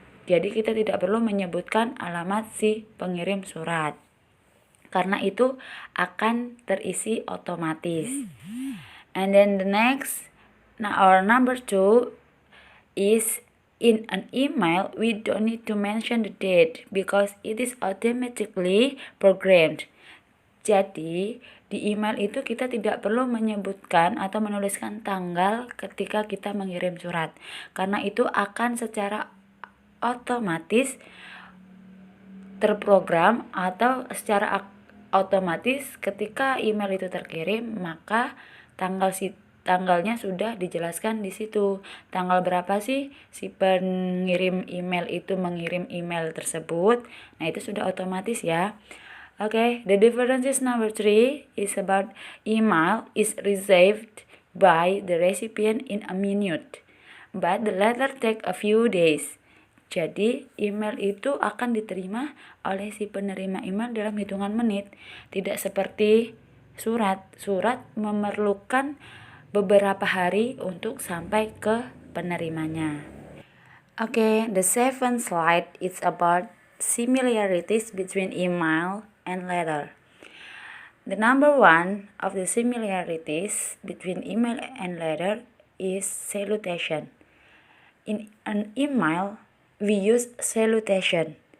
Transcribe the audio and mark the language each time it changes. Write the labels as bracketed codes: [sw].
[id] Jadi kita tidak perlu menyebutkan alamat si pengirim surat. Karena itu akan terisi otomatis. [en] And then the next, our number 2 is in an email we don't need to mention the date because it is automatically programmed. [id] Jadi di email itu kita tidak perlu menyebutkan atau menuliskan tanggal ketika kita mengirim surat, karena itu akan secara otomatis terprogram atau secara otomatis ketika email itu terkirim maka tanggalnya sudah dijelaskan di situ. Tanggal berapa sih si pengirim email itu mengirim email tersebut. Nah, itu sudah otomatis ya. [en] Okay, the differences number 3 is about email is received by the recipient in a minute, but the letter take a few days. [id] Jadi email itu akan diterima oleh si penerima email dalam hitungan menit. Tidak seperti surat. Surat memerlukan beberapa hari untuk sampai ke penerimanya. [en] Okay, the 7th slide is about similarities between email and letter. The number 1 of the similarities between email and letter is salutation. In an email, we use salutation.